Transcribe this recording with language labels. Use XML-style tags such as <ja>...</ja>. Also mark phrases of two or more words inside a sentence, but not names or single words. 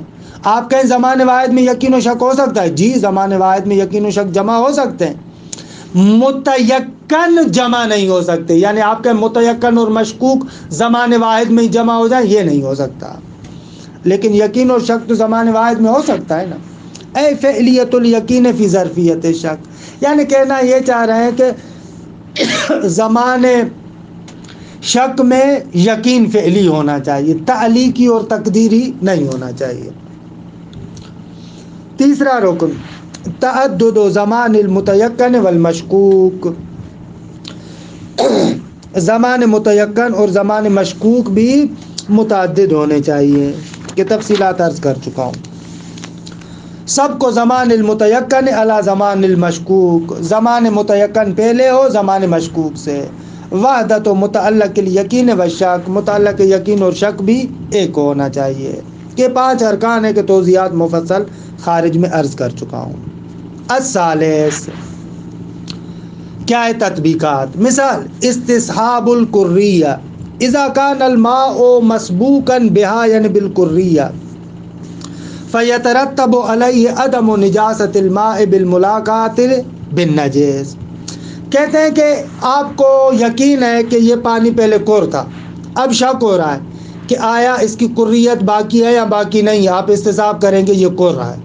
<ur>آپ کہیں زمان واحد میں یقین و شک ہو سکتا ہے؟ جی، زمان واحد میں یقین و شک جمع ہو سکتے ہیں، متیقن جمع نہیں ہو سکتے، یعنی آپ کہیں متیقن اور مشکوک زمان واحد میں جمع ہو جائیں، یہ نہیں ہو سکتا، لیکن یقین اور شک تو زمان واحد میں ہو سکتا ہے نا۔</ur> <ar>اے فعلیت الیقین فی ظرفیت شک،</ar> <ur>یعنی کہنا یہ چاہ رہے ہیں کہ زمان شک میں یقین فعلی ہونا چاہیے، تعلیقی اور تقدیری نہیں ہونا چاہیے۔ تیسرا رکن</ur> <ar>تعدد زمان المتیقن والمشکوک،</ar> <ur>زمان متیقن اور زمان مشکوک بھی متعدد ہونے چاہیے، کہ تفصیلات عرض کر چکا ہوں۔ سب کو</ur> <ar>زمان المتیقن علی زمان المشکوک،</ar> <ur>زمان متیقن پہلے ہو زمان مشکوک سے۔</ur> <ar>وحدت و متعلق الیقین و شک،</ar> <ur>متعلق یقین اور شک بھی ایک ہونا چاہیے، کہ 5 ارکان ہے کہ توضیحات مفصل خارج میں عرض کر چکا ہوں۔ الثالث، کیا ہے تطبیقات؟</ur> <ar>مثال استصحاب القریہ، اذا کان الماء مسبوقا بها،</ar> <ur>یعنی</ur> <ar>بالقریہ، فیترتب علیہ عدم نجاست الماء بالملاقات بالنجس،</ar> <ur>کہتے ہیں کہ آپ کو یقین ہے کہ یہ پانی پہلے کور تھا، اب شک ہو رہا ہے کہ آیا اس کی قریت باقی ہے یا باقی نہیں، آپ استصحاب کریں گے یہ کور رہا ہے۔</ur>